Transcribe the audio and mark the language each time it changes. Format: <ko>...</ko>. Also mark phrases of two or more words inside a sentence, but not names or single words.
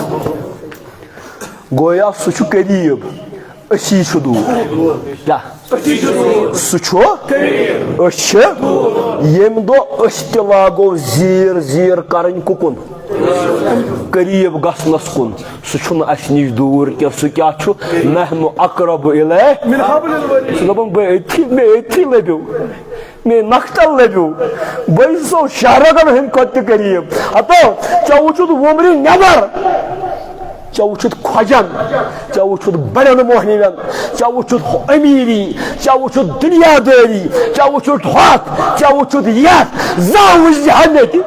<ks>گویا سُہ چھُ قریٖب أسی چھُ دوٗر کیاہ سُہ چھُ أسۍ چھِ ییٚمہِ دۄہ أسۍ تہِ لاگو زیٖر زیٖر کرٕنۍ کُکُن قریٖب گژھنس کُن سُہ چھُنہٕ اسہِ نِش دوٗر کینٛہہ سُہ کیاہ چھُ</ks> <ar>نحنُ اقرب الیہ</ar> <ks>سُہ دپان مےٚ أتھی لبیو مےٚ نکھتل لبیو بہٕ چھُسو شہرگن ہٕنٛدۍ کھۄتہٕ تہِ قریٖب ہتو ژےٚ وٕچھُتھ وُمرِ نٮ۪بر ژےٚ وٕچھُتھ کھۄجن ژےٚ وٕچھُتھ بڑٮ۪ن موہنِوٮ۪ن ژےٚ وٕچھُتھ امیٖری ژےٚ وٕچھُتھ دُنیا دٲری ژےٚ وٕچھُتھ ہۄتھ ژےٚ وٕچھُتھ یتھ زانٛہہ وٕچھزِہا مےٚ</ks>